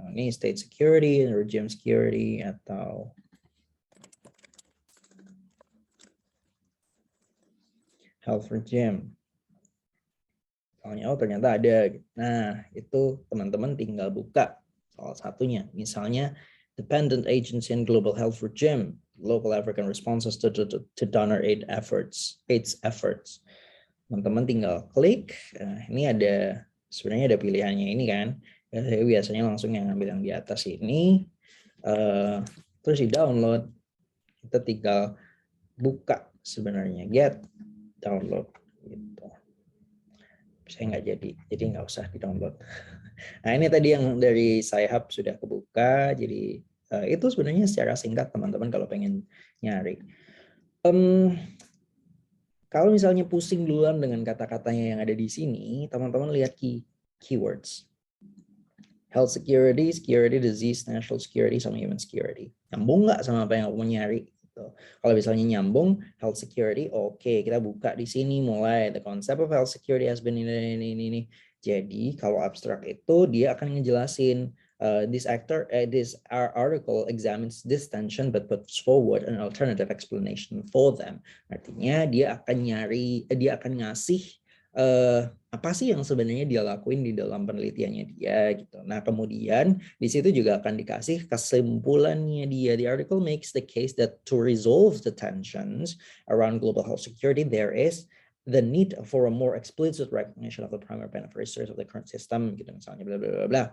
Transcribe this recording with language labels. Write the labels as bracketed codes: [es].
[id] Ini state security, regime security, atau health regime. Misalnya, oh ternyata ada. Nah, itu teman-teman tinggal buka salah satunya. [en] Misalnya, Dependent Agency and Global Health Regime, Local African Responses to Donor Aid Efforts, AIDS Efforts. [id] Teman-teman tinggal klik. Ini ada, sebenarnya ada pilihannya ini kan. Saya biasanya langsung yang ambil yang di atas ini. Terus di-download. Kita tinggal buka sebenarnya. Get, download. Gitu. Saya nggak jadi nggak usah di-download. Nah ini tadi yang dari Sci-Hub sudah kebuka, jadi itu sebenarnya secara singkat teman-teman kalau pengen nyari. Kalau misalnya pusing duluan dengan kata-katanya yang ada di sini, teman-teman lihat keywords. [en] Health security, security, disease, national security, sama human security. [id] Nyambung nggak sama apa yang aku mau nyari? Kalau misalnya nyambung health security, oke, kita buka di sini mulai [en] the concept of health security has been [id] ini. Jadi kalau abstrak itu dia akan ngejelasin [en] this article examines this tension but puts forward an alternative explanation for them. [id] Artinya dia akan ngasih apa sih yang sebenarnya dia lakuin di dalam penelitiannya dia gitu. Nah, kemudian di situ juga akan dikasih kesimpulannya dia. [en] The article makes the case that to resolve the tensions around global health security, there is the need for a more explicit recognition of the primary beneficiaries of the current system, [id] gitu misalnya, [en] bla bla bla bla.